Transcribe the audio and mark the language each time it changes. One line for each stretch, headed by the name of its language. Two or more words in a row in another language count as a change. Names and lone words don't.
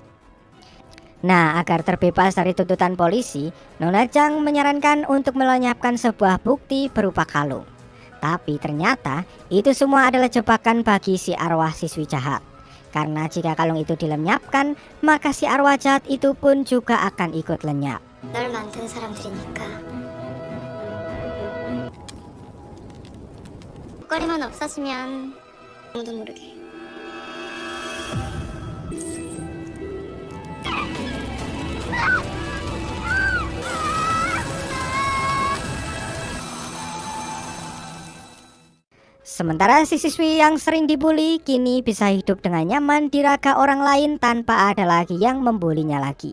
Indonesian: Nah, agar terbebas dari tuntutan polisi, Nona Chang menyarankan untuk melenyapkan sebuah bukti berupa kalung. Tapi ternyata itu semua adalah jebakan bagi si arwah siswi jahat. Karena jika kalung itu dilenyapkan, maka si arwah jahat itu pun juga akan ikut lenyap.
Korean: 널 만든 사람들이니까. 목걸이만 없어지면 아무도 모르게.
Indonesian: Sementara si siswi yang sering dibully kini bisa hidup dengan nyaman di raga orang lain tanpa ada lagi yang membulinya lagi.